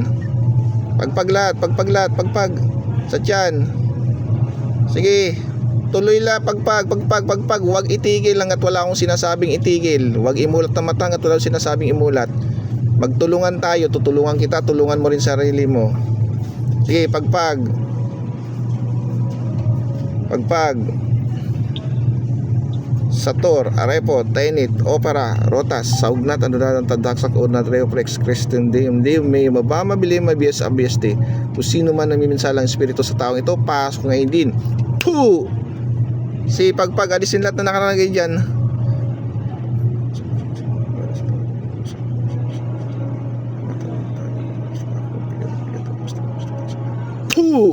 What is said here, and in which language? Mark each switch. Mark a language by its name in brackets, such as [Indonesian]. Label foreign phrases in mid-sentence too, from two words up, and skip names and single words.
[Filipino] Pagpag lahat, pagpag sa tiyan. Sige. Tuloy lang, pagpag. Huwag itigil lang at wala akong sinasabing itigil. Huwag imulat na mata at wala akong sinasabing imulat. Magtulungan tayo, tutulungan kita, tulungan mo rin sarili mo. Sige, pagpag. Sator, Arepo, Tenet, Opera, Rotas, Saugnat, Anudan, Tadaksak, Unat, Reoflex, Christian, Deum, may mabama, bilim, mabiyas, abiyeste. Kung sino man namiminsala ang espiritu sa taong ito, pasok ngayon din. Puh! Si pagpag, alisin lahat na nakalagay dyan. Puh!